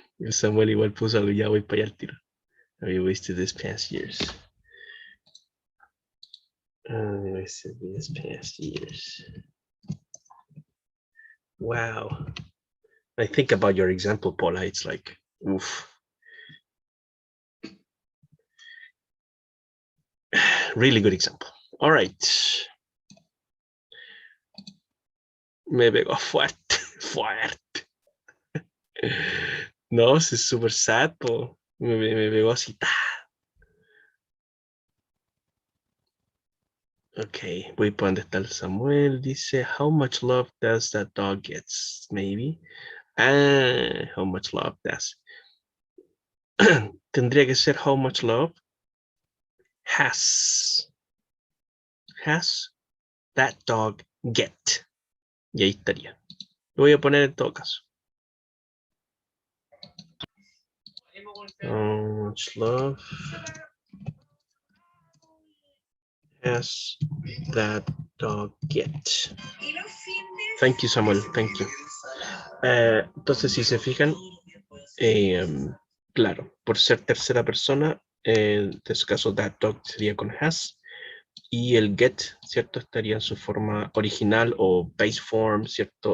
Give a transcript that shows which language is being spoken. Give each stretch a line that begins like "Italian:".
Spanish: Samuel igual puso algo, ya voy para allá al tiro.
English: Have you wasted this past years? Wasted these past years. Wow. I think about your example, Paula. It's like, oof. Really good example. All right.
Spanish: Me pegó fuerte, fuerte. No, es súper sad, po. Me pegó así. Ok, voy para donde está el Samuel.
English: Dice, how much love does that dog get? Maybe. How much love does.
Spanish: Tendría que ser
English: how much love has that dog get.
Spanish: Y ahí estaría. Lo voy a poner en todo caso.
English: How much love has that dog get? Thank you, Samuel. Thank you.
Spanish: Entonces, si se fijan, claro, por ser tercera persona, en este caso, that dog sería con has. Y el get, ¿cierto? Estaría en su forma original o base form, ¿cierto?